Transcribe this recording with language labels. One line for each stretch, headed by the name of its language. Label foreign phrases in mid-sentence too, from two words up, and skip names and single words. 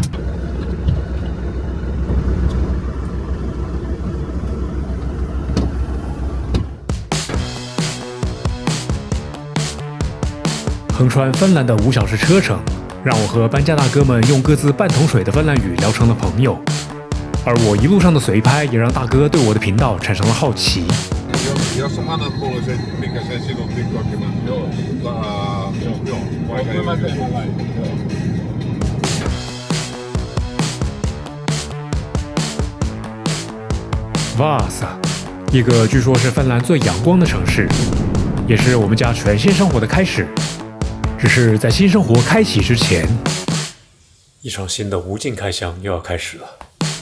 Chinese: 横穿芬兰的5小时车程，让我和搬家大哥们用各自半桶水的芬兰语聊成了朋友。而我一路上的随拍也让大哥对我的频道产生了好奇。
Finnish: Jos sä annat mulle sen, mikä sen sinun TikTokin, joo, vaikka
Chinese: Vaasa，一个据说是芬兰最阳光的城市，也是我们家全新生活的开始。只是在新生活开启之前，一场新的无尽开箱又要开始了。